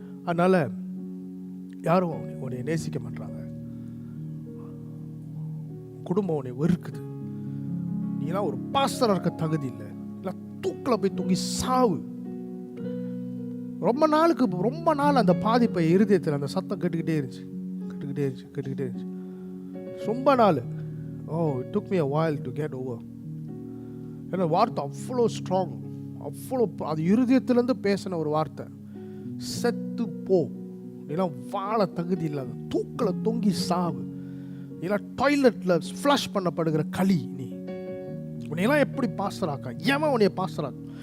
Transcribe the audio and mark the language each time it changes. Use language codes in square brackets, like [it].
[ta] அதனால் யாரும் உன்னை நேசிக்க மாட்டாங்க, குடும்பம் உன்னை வெறுக்குது, நீலாம் ஒரு பாஸ்டராக இருக்க தகுதி இல்லை, இல்லை தூக்கில் போய் தூங்கி சாவு. ரொம்ப நாள் அந்த பாதிப்பை இருதயத்தில் அந்த சத்தம் கேட்டுக்கிட்டே இருந்துச்சு. ரொம்ப நாள். [en] It took me a while to get over. [ta] ஏன்னா வார்த்தை அவ்வளோ ஸ்ட்ராங், அவ்வளோ அது இருதயத்திலேருந்து பேசின ஒரு வார்த்தை. செத்து போ, நீலாம் வாழ தகுதி இல்லாத, தூக்கில் தொங்கி சாவு, நீலாம் டாய்லெட்டில் ஃப்ளஷ் பண்ணப்படுகிற களி, உன்னையெல்லாம் எப்படி பாஸ்டராக்கா, ஏமா உன்னைய பாஸ்டராக்க.